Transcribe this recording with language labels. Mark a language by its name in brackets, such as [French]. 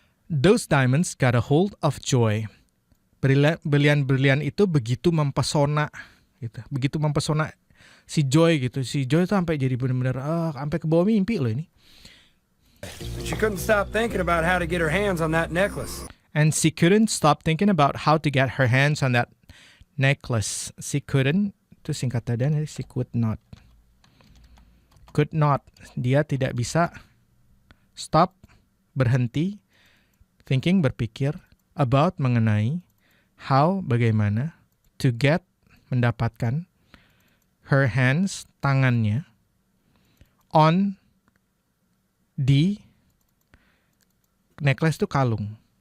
[English] Those diamonds got a hold of joy. [Indonesian] Berlian-berlian itu begitu mempesona gitu. Begitu mempesona si Joy gitu. Si Joy tuh sampai jadi benar-benar sampai ke bawah mimpi loh ini. [English] She couldn't stop thinking about how to get her hands on that necklace. And she couldn't stop thinking about how to get her hands on that necklace. She couldn't, [Indonesian] itu singkatan dari [English] she could not. Could not, [Indonesian] dia tidak bisa. Stop, berhenti. Thinking, berpikir. About, mengenai. How, bagaimana. [English] To get, [Indonesian] mendapatkan. [English] Her hands, [Indonesian] tangannya. On, di. Necklace itu kalung.